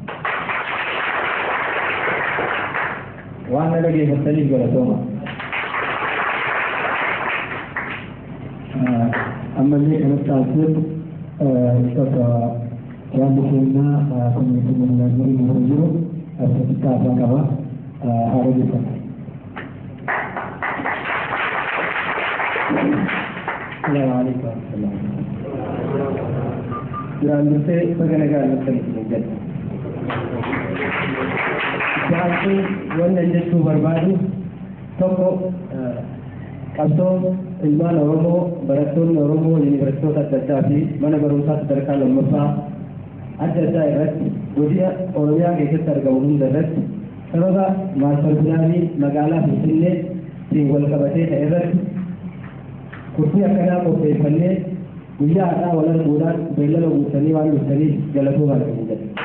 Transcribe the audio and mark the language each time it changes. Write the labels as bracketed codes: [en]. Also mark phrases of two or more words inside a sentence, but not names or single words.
[om] Waan na dhaggeeffataniif galatooma. Ammallee kanatti taasisuun uffata waan keenyaa koominitii Yemeniin irra jiru asirratti taasisaa qaba. Haala jechuudha. [ar] السلام عليكم ورحمة الله. [om] Duraan dursee bagana gaariitti jira. Jaarsi wannan jechuu barbaadu tokko qabsoo ilmaan Oromoo barattoonni Oromoo yuunivarsiitota adda addaa fi mana barumsaa sadarkaa lammaffaa adda addaa irratti godina Oromiyaa keessatti argamu hunda irratti sababa [en] maastar pilaanii [om] magaalaa Finfinnee wal qabatee ta'e irratti kurtii akkanaa qopheeffannee guyyaa har'aa wal arguudhaan beellama guutanii waan dhuftaniif galatoomaa qabuu jedha.